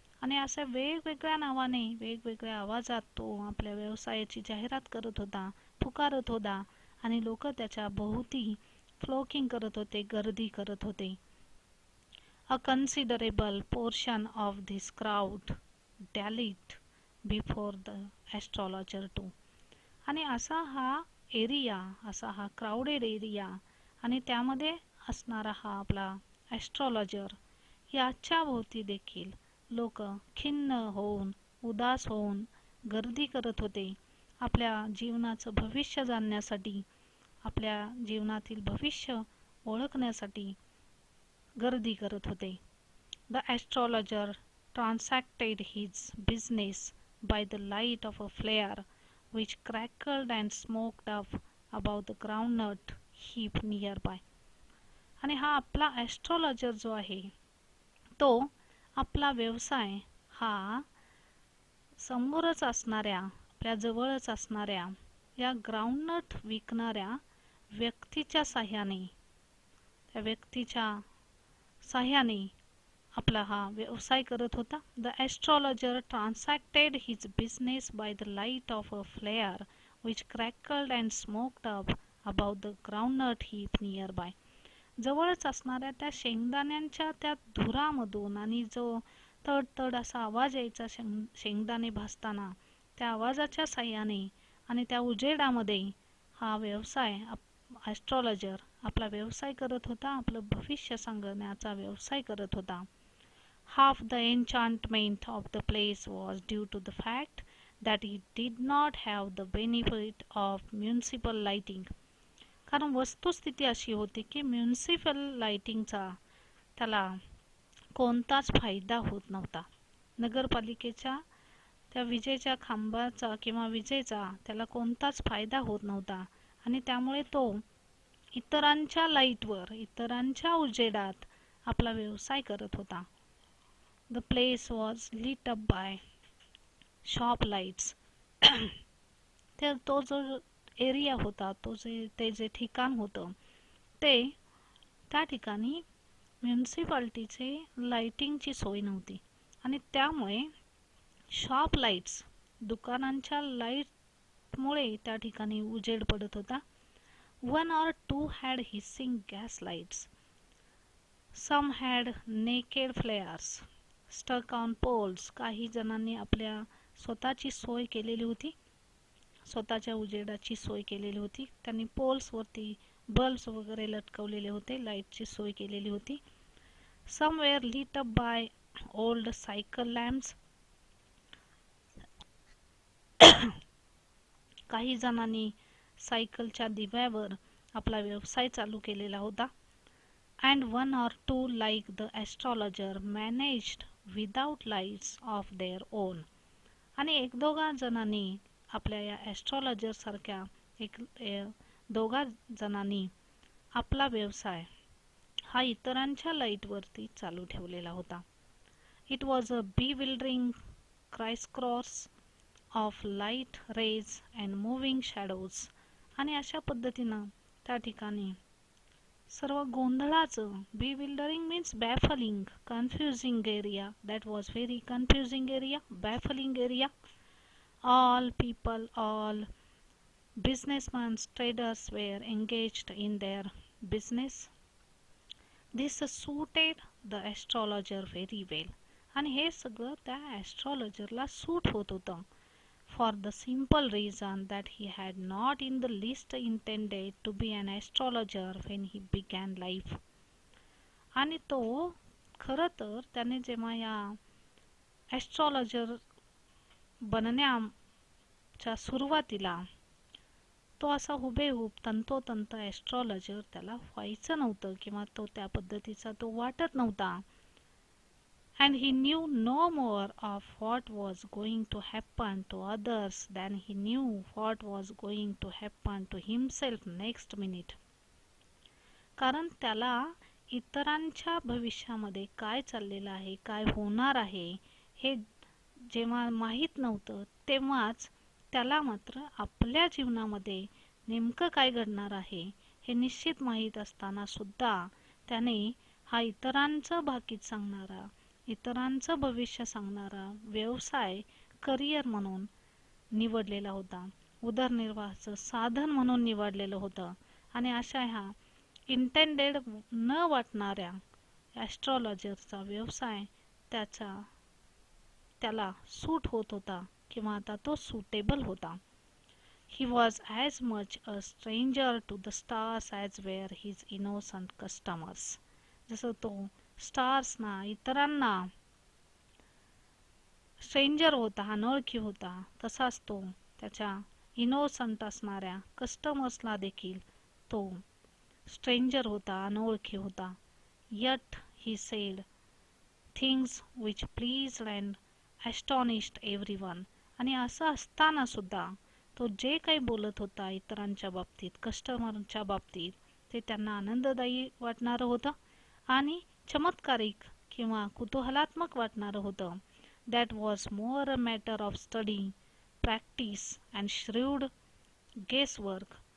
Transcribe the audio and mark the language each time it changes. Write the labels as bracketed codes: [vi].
[mr] आणि अशा वेगवेगळ्या नावाने वेगवेगळ्या आवाजात तो आपल्या व्यवसायाची जाहिरात करत होता, पुकारत होता आणि लोक त्याच्या भोवती फ्लोकिंग करत होते, गर्दी करत होते. [en] A considerable portion of this crowd dallied before the astrologer too. [mr] आणि असा हा एरिया, असा हा क्राऊडेड एरिया आणि त्यामध्ये असणारा हा आपला ॲस्ट्रॉलॉजर, याच्या भोवती देखील लोक खिन्न होऊन, उदास होऊन गर्दी करत होते. आपल्या जीवनाचं भविष्य जाणण्यासाठी, आपल्या जीवनातील भविष्य ओळखण्यासाठी गर्दी करत होते. [en] The astrologer transacted his business by the light of a flare which crackled and smoked up above the groundnut heap nearby. [mr] आणि हा आपला ॲस्ट्रॉलॉजर जो आहे तो आपला व्यवसाय हा समोरच असणाऱ्या, आपल्या जवळच असणाऱ्या या ग्राउंडनट विकणाऱ्या व्यक्तीच्या साह्याने, त्या व्यक्तीच्या साह्याने आपला हा व्यवसाय करत होता. [en] The astrologer transacted his business by the light of a flare which crackled and smoked up about the groundnut heap near by. [mr] जवळच असणाऱ्या त्या शेंगदाण्यांच्या त्या धुरामधून आणि जो तड असा आवाज यायचा शेंगदाणे भाजताना, त्या आवाजाच्या साह्याने आणि त्या उजेडामध्ये हा व्यवसाय ॲस्ट्रॉलॉजर आपला व्यवसाय करत होता, आपलं भविष्य सांगण्याचा व्यवसाय करत होता. [en] Half the enchantment of the place was due to the fact that it did not have the benefit of municipal lighting. [mr] कारण वस्तुस्थिती अशी होती की म्युनिसिपल लाइटिंगचा त्याला कोणताच फायदा होत नव्हता. नगरपालिकेच्या त्या विजेच्या खांबाचा किंवा विजेचा त्याला कोणताच फायदा होत नव्हता आणि त्यामुळे तो इतरांच्या लाईटवर, इतरांच्या उजेडात आपला व्यवसाय करत होता. [en] The place was lit up by shop lights. [mr] तर तो जो एरिया होता, ते जे ठिकाण होतं, ते त्या ठिकाणी म्युनिसिपालिटीचे लाइटिंगची सोय नव्हती आणि त्यामुळे शॉप लाईट्स, दुकानांच्या लाईटमुळे त्या ठिकाणी उजेड पडत होता. [en] One or two had hissing gas lights. Some had naked flares stuck on poles. [mr] काही जणांनी आपल्या स्वतःची सोय केलेली होती, स्वतःच्या उजेडाची सोय केलेली होती. त्यांनी पोल्सवरती बल्ब्स वगैरे लटकवलेले होते, लाईटची सोय केलेली होती. [en] Some were lit up by old cycle lamps. [mr] काही जणांनी सायकलच्या दिव्यावर आपला व्यवसाय चालू केलेला होता. [en] And one or two like the astrologer managed without lights of their own. [mr] आणि एक दोघा जणांनी आपल्या या ॲस्ट्रॉलॉजर सारख्या दोघा जणांनी आपला व्यवसाय हा इतरांच्या लाईटवरती चालू ठेवलेला होता. [en] It was a bewildering crisscross of light rays and moving shadows. [mr] आणि अशा पद्धतीनं त्या ठिकाणी सर्व गोंधळाचं, [en] bewildering means baffling, confusing area. That was very confusing area, baffling area. All people, all businessmen, traders were engaged in their business. This suited the astrologer very well. [mr] आणि हे सगळं त्या ॲस्ट्रॉलॉजरला सूट होत होतं. [en] For the simple reason that he had not in the least intended to be an astrologer when he began life. [mr] आणि तो खरं तर त्याने जेव्हा या ॲस्ट्रॉलॉजर बनण्याच्या सुरुवातीला तो असा हुबेहूब तंतोतंत ॲस्ट्रॉलॉजर त्याला व्हायचं नव्हतं किंवा तो त्या पद्धतीचा तो वाटत नव्हता. [en] And he knew no more of what was going to happen to others than he knew what was going to happen to himself next minute. [mr] कारण त्याला इतरांच्या भविष्यामध्ये काय चाललेलं आहे, काय होणार आहे हे जेव्हा माहीत नव्हतं, तेव्हाच त्याला मात्र आपल्या जीवनामध्ये नेमकं काय घडणार आहे हे निश्चित माहीत असताना सुद्धा त्याने हा इतरांचं भाकीत सांगणारा, इतरांचं भविष्य सांगणारा व्यवसाय करिअर म्हणून निवडलेला होता, उदरनिर्वाहाचं साधन म्हणून निवडलेलं होतं. आणि अशा ह्या इंटेंडेड न वाटणाऱ्या ॲस्ट्रॉलॉजरचा व्यवसाय त्याला सूट होत होता किंवा आता तो सुटेबल होता. [en] He was as much a stranger to the stars as were his innocent customers. [mr] जसं तो स्टार्सना, इतरांना स्ट्रेंजर होता, अनोळखी होता, तसाच तो त्याच्या इनोसंट असणाऱ्या कस्टमर्सला देखील तो स्ट्रेंजर होता, अनोळखी होता. [en] Yet he said things which pleased and astonished everyone. [mr] आणि असं असताना सुद्धा तो जे काही बोलत होता इतरांच्या बाबतीत, कस्टमरच्या बाबतीत, ते त्यांना आनंददायी वाटणारं होतं आणि चमत्कारिक किंवा कुतूहलात्मक वाटणारं होतं. [en] That was more a matter of study, practice and shrewd guesswork.